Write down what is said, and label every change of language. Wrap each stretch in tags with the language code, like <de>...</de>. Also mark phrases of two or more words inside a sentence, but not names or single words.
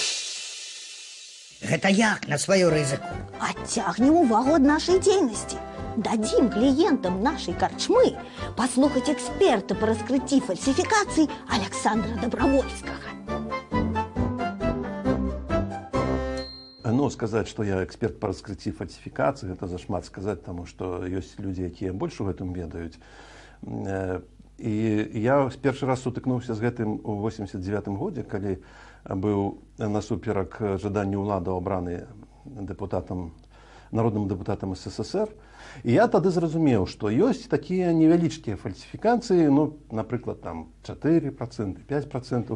<be>Гэта як на свою рызыку?</be> <ru>Оттягнем увагу от нашей деятельности. Дадим клиентам нашей корчмы послухать эксперта по раскрытию фальсификаций Александра Добровольского. Ну, сказать, что я эксперт по раскрытию фальсификаций, это зашмат сказать, потому что есть люди, якія больше в этом ведаюць.</ru> <be>И я першы раз сутыкнуўся з гэтым у 89-м годзе, калі быў насуперак жаданню ўладаў абраны народным депутатам СССР. І я тады зразумеў, што ёсць такія невялічкія фальсифікацыі, ну, напрыклад, там 4%, 5%.</be>